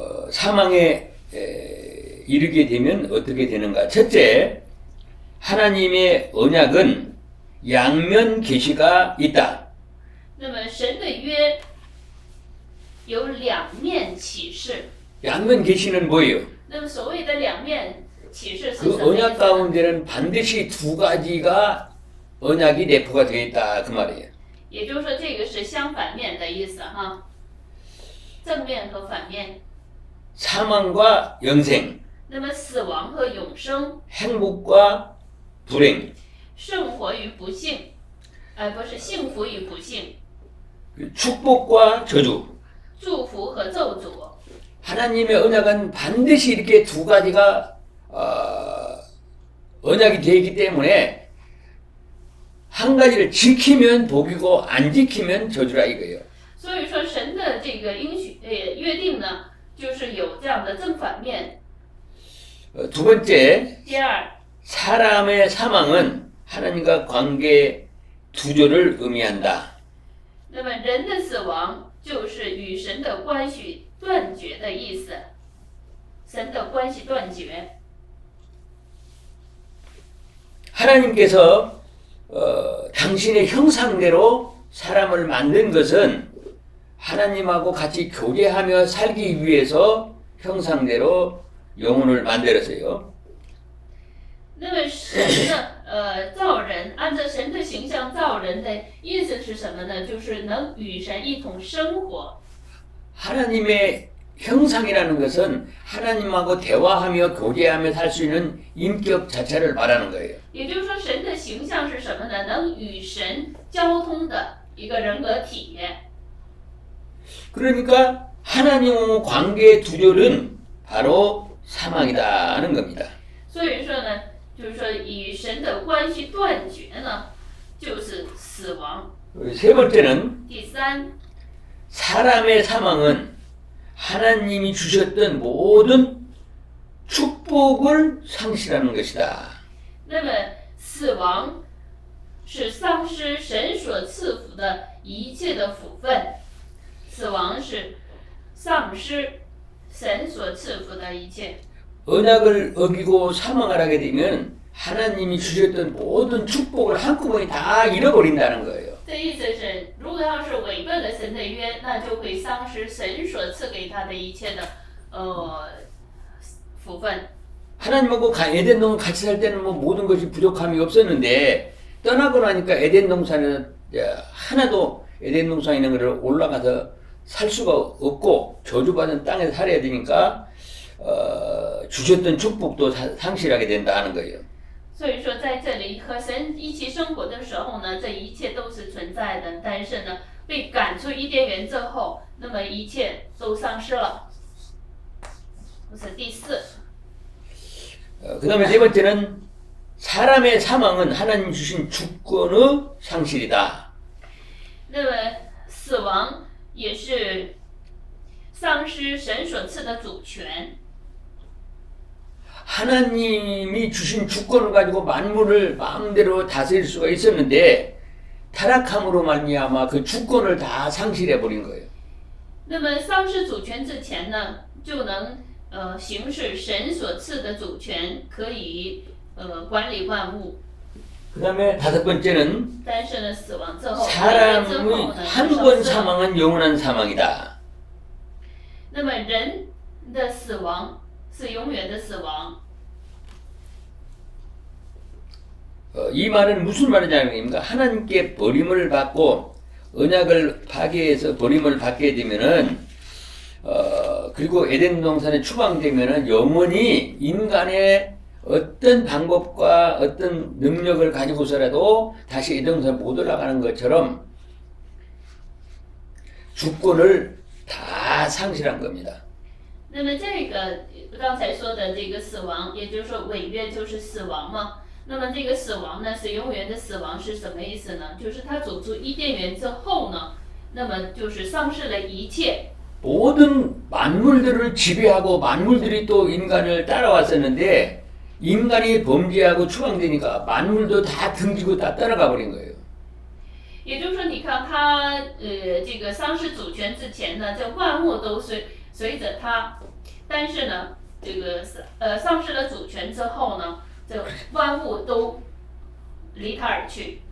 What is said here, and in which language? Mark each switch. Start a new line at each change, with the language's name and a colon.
Korean: 사망에 이르게 되면 어떻게 되는가? 첫째, 하나님의 언약은 양면 계시가 있다.
Chinese: 那么神的约有2面启示。
Korean: 양면 계시는 뭐예요?
Chinese: 那么所谓的2面启示是
Korean: 그
Chinese: 什么意
Korean: 언약
Chinese: 思？
Korean: 가운데는 반드시 두 가지가 언약이 내포가 되어 있다 그 말이에요.
Chinese: 也就是说，这个是相反面的意思哈，正面和反面。
Korean: 사망과 영생,
Chinese: 那么死亡和永生，
Korean: 행복과 불행,
Chinese: 圣活与不幸，不是幸福与不幸，
Korean: 축복과 저주.
Chinese: 祝福和咒诅。
Korean: 하나님의 언약은 반드시 이렇게 두 가지가 언약이 되어 있기 때문에 한 가지를 지키면 복이고 안 지키면 저주라 이거예요.
Chinese: 所以说，神的这个约定呢，就是有这样的正反面。
Korean: 두 번째,
Chinese: 第二，
Korean: 사람의 사망은 하나님과 관계 두절을 의미한다.
Chinese: 那么人的死亡就是与神的关系断绝的意思，神的关系断绝。
Korean: 하나님께서 당신의 형상대로 사람을 만든 것은 하나님하고 같이 교제하며 살기 위해서 형상대로 영혼을 만들었어요.
Chinese: 那么神呢，造人，按照神的形象造人的意思是什么呢？就是能与神一同生活。
Korean: 하나님의 형상이라는 것은 하나님하고 대화하며 교제하며 살 수 있는 인격 자체를 말하는 거예요.
Chinese: 也就是说，神的形象是什么呢？能与神交通的一个人格体。
Korean: 그러니까 하나님과 관계 두절은 바로 사망이다는 겁니다.
Chinese: 所以说呢，就是说与神的关系断绝呢，就是死亡。
Korean: 세 번째는
Chinese: 第三，
Korean: 사람의 사망은 하나님이 주셨던 모든 축복을 상실하는 것이다.
Chinese: 那么死亡是丧失神所赐福的一切的福分，死亡是丧失神所赐福的一切。
Korean: 언약을 어기고 사망을 하게 되면 하나님이 주셨던 모든 축복을 한꺼번에 다 잃어버린다는 거예요.
Chinese: 这意思是，如果要是违背了神的约，那就会丧失神所赐给他的一切的福分。
Korean: 하나님하고 에덴 동산 같이 살 때는 뭐 모든 것이 부족함이 없었는데 떠나고 나니까 에덴 동산에 하나도 에덴 동산에 있는 것을 올라가서 살 수가 없고 저주받은 땅에서 살아야 되니까 주셨던 축복도 상실하게 된다 하는 거예요.
Chinese: 所以说，在这里和神一起生活的时候呢，这一切都是存在的。但是呢，被赶出伊甸园之后，那么一切都丧失了。这是第四。
Korean: 그 다음에 네 번째는 사람의 사망은 하나님 주신 주권의 상실이다.
Chinese: 那么死亡也是丧失神所赐的主权。
Korean: 하나님이 주신 주권을 가지고 만물을 마음대로 다스릴 수가 있었는데 타락함으로 말미암아 그 주권을 다 상실해 버린 거예요.
Chinese: 那么丧失主权之前呢，就能行使神所赐的主权，可以管理万物。
Korean: 그 다음에 다섯 번째는
Chinese: 但是呢，死亡之后，
Korean: 사람의 한 번 사망은 영원한 사망이다.
Chinese: 那么人的死亡是永远的死亡。
Korean: 이 말은 무슨 말이냐면 하나님께 버림을 받고 언약을 파괴해서 버림을 받게 되면은 그리고 에덴 동산에 추방되면은 영원히 인간의 어떤 방법과 어떤 능력을 가지고서라도 다시 에덴 동산 못 올라가는 것처럼 주권을 다 상실한 겁니다.
Chinese: 那么这个刚才说的这个死亡，也就是说违约就是死亡嘛。那么这个死亡呢，是永远的死亡是什么意思呢？就是他走出伊甸园之后呢，那么就是丧失了一切。
Korean: 모든 만물들을 지배하고 만물들이 또 인간을 따라왔었는데 인간이 범죄하고 추방되니까 만물도 다 등지고 다 따라가 버린 거예요.
Chinese: 也就是说，你看他这个丧失主权之前呢，这万物都随着他，但是呢，这个丧失了主权之后呢，这万物都离他而去。